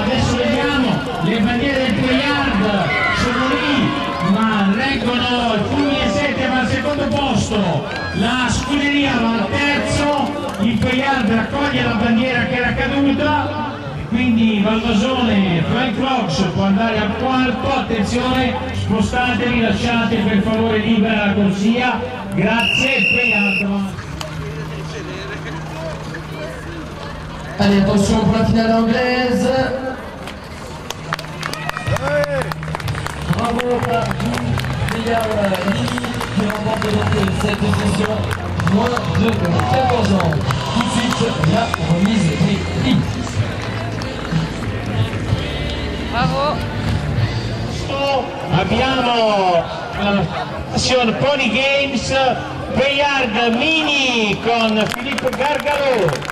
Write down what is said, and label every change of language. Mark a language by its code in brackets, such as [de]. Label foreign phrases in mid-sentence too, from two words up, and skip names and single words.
[it] adesso vediamo, le bandiere del Payard sono lì, ma reggono il Fulmine 7 va al secondo posto, la Scuderia va al terzo, il Payard raccoglie la bandiera che era caduta, quindi Valvasone, Flying Fox può andare al quarto, attenzione, spostatevi, lasciate per favore libera la corsia, grazie, Payard. [fr] Allez, attention pour la finale anglaise. Bravo à vous, Payard Mini, qui remporte donc cette session. Moins de 14 ans. Tout de suite, la remise des prix. Bravo. [it] Abbiamo la Passion Pony Games Payard Mini con Philippe Gargalo.